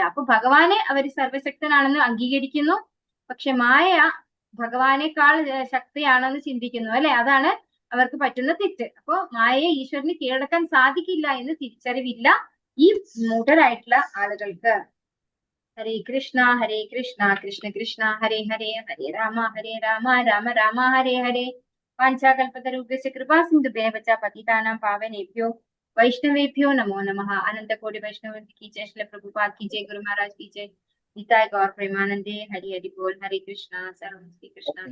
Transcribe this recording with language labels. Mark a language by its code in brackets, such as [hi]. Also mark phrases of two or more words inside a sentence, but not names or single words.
[ml] അപ്പൊ ഭഗവാനെ അവർ സർവശക്തനാണെന്ന് അംഗീകരിക്കുന്നു, പക്ഷെ മായ ഭഗവാനേക്കാൾ ശക്തിയാണെന്ന് ചിന്തിക്കുന്നു അല്ലെ. അതാണ് അവർക്ക് പറ്റുന്ന തെറ്റ്. അപ്പൊ മായയെ ഈശ്വരന് കീഴടക്കാൻ സാധിക്കില്ല എന്ന് തിരിച്ചറിവില്ല ഈ മൂഢരായിട്ടുള്ള ആളുകൾക്ക്. [sa] ഹരേ കൃഷ്ണ കൃഷ്ണ കൃഷ്ണ ഹരേ ഹരേ, ഹരേ രാമ രാമ രാമ ഹരേ ഹരേ. വാഞ്ചാകൽപതരുഭ്യശ്ച കൃപാ സിന്ധുഭ്യഃ ച പതിതാനാം പാവനേഭ്യോ वैष्णवेभ्यो नमो नमः। [hi] अनंत कोटि वैष्णव की जय, श्री प्रभुपाद की जय, गुरु महाराज की जय। निताय गौर प्रेमानंदे। हरि हरि बोल। हरे कृष्णा। सर्वं श्री कृष्ण।